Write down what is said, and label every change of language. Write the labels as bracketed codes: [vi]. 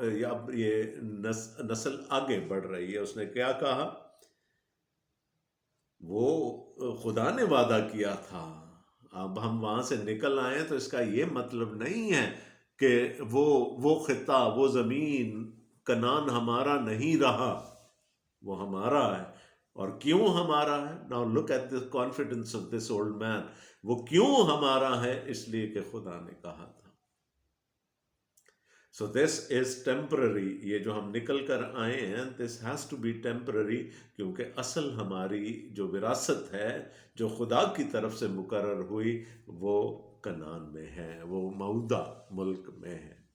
[ur] اب یہ نسل آگے بڑھ رہی ہے. اس نے کیا کہا؟ وہ خدا نے وعدہ کیا تھا. اب ہم وہاں سے نکل آئے تو اس کا یہ مطلب نہیں ہے کہ وہ خطہ، وہ زمین کنعان ہمارا نہیں رہا. وہ ہمارا ہے. اور کیوں ہمارا ہے؟ [en] Now look at the confidence of this old man. [ur] وہ کیوں ہمارا ہے؟ اس لیے کہ خدا نے کہا تھا. [en] So this is temporary. [ur] یہ جو ہم نکل کر آئے ہیں، [en] this has to be temporary، [ur] کیونکہ اصل ہماری جو وراثت ہے، جو خدا کی طرف سے مقرر ہوئی، وہ کنعان میں ہے، وہ موعودہ ملک میں ہے.